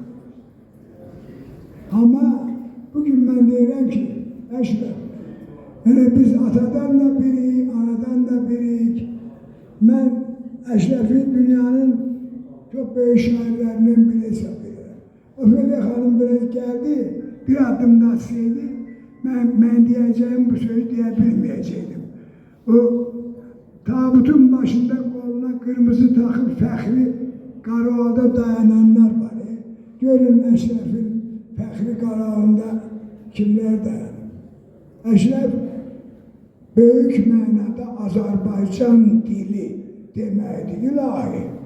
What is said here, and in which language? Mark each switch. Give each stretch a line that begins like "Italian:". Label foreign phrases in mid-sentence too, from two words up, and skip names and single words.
Azerbaijani: Amma bugün mən deyirəm ki, Əşrəf, biz atadan da birik, anadan da birik. Mən Əşrəfi dünyanın
Turkish: çok böyük
Azerbaijani: şairlərindən biri hesab edirəm.
Turkish: Ofelia xanım biraz geldi, bir adım da atsaydı ben diyeceğim bu sözü diyebilmeyecektim. O tabutun başında koluna kırmızı takıp Fəxri Qarağalda dayananlar var.
Azerbaijani: Görün Əşrəfin Fəxri Qarağında kimler dayanır? Əşrəf böyük mənada Azərbaycan dili deməkdir, ilahi.